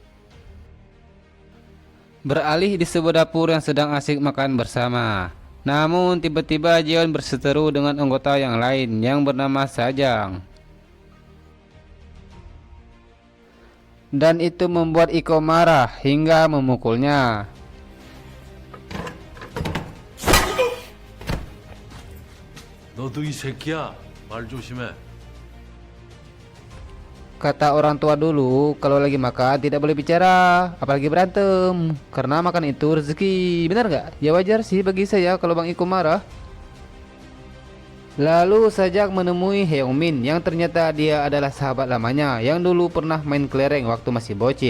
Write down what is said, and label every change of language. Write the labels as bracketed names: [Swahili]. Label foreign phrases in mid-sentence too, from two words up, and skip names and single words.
[Indonesian] Beralih di sebuah dapur yang sedang asik makan bersama. Namun tiba-tiba Jeon berseteru dengan anggota yang lain yang bernama Sajang. Dan itu membuat Iko marah hingga memukulnya. [Korean] 너도 이 새끼야. 말 조심해. [Indonesian] Kata orang tua dulu, kalau lagi makan tidak boleh bicara, apalagi berantem. Karena makan itu rezeki, benar nggak? Ya wajar sih bagi saya kalau Bang Iko marah. Lalu Sajak menemui Heung-min yang ternyata dia adalah sahabat lamanya yang dulu pernah main kelereng waktu masih bocil.